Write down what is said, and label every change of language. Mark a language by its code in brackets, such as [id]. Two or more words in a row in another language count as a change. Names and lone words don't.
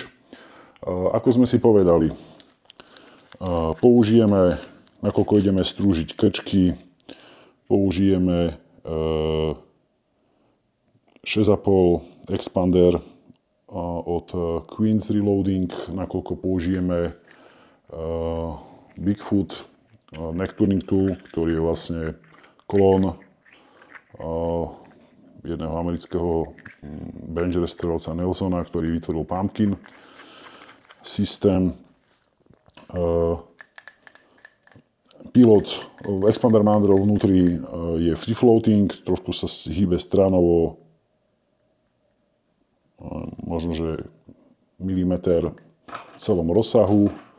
[sk] Ako sme si povedali, použijeme, nakoľko ideme strúžiť krčky, použijeme 6,5 expander od Queen's Reloading, nakoľko použijeme Bigfoot [en] neck turning tool, [sk] ktorý je vlastne klón jedného amerického bench strelca Nelsona, ktorý vytvoril Pumpkin systém. [en] Pilot expander mandrel [sk] vnútri je [en] free floating, [sk] trošku sa hýbe stranovo, možno že milimeter v celom rozsahu.